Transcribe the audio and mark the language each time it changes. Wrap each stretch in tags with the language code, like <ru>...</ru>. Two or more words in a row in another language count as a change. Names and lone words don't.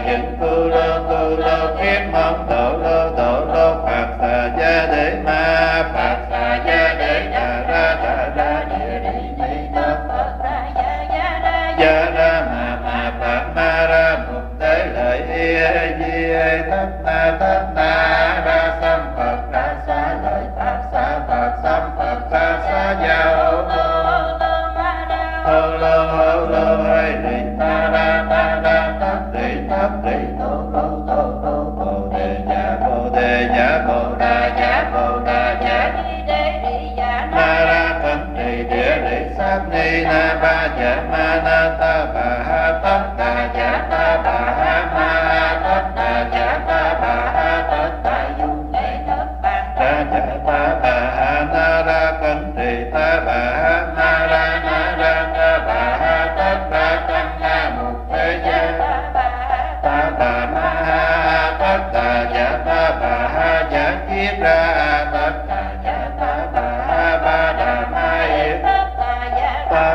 <vi>chứng tu lô kiết mong tổ lô phạt xà gia đế ma phạt xà gia đế đà ra địa đi mi tát phật gia ra ma phật ma ra mục tế lợi di thất na ra sam phật ra xá lợi pháp xá phật sam phật ra xá gia hô lô hay đi ta ra tát đi tô bồ đề dạ bồ đà dạ na ra cẩn trì địa lý sát ni na ba dạ ma na ta bà ha tất đà dạ ta bà ha ma tất đà dạ ta bà ha tất đà dung ra dạ ta bà ha na ra cẩn trì ta bà ha na ra ta bà ha tất đà tăng na mục thế gia ta bà ma ha tất đà dạ ta bà ha dạ kiết ra tất đà dạ ta bà ha ba đà ma yết ta</vi>